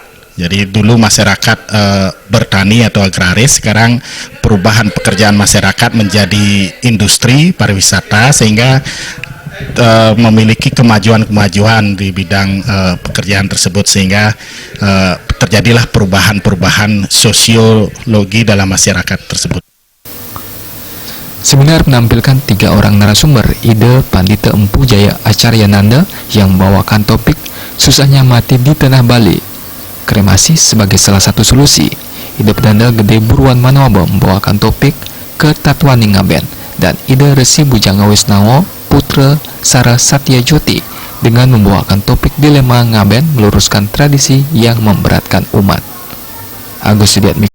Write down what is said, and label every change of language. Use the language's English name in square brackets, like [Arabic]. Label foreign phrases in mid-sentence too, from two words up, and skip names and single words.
[Indonesian] Jadi dulu masyarakat bertani atau agraris, sekarang perubahan pekerjaan masyarakat menjadi industri pariwisata, sehingga memiliki kemajuan-kemajuan di bidang pekerjaan tersebut, sehingga terjadilah perubahan-perubahan sosiologi dalam masyarakat tersebut. Seminar menampilkan 3 orang narasumber, Ida Pandita Empu Jaya Acaryananda yang membawakan topik susahnya mati di tanah Bali, kremasi sebagai salah satu solusi. Ida Pedanda Gede Burwan Manawaba membawakan topik Ketatwaning Ngaben, dan Ida Resi Bujanga Wisnawa Putra Sara Satya Jyoti dengan membawakan topik dilema Ngaben meluruskan tradisi yang memberatkan umat. Agus Sudiatmi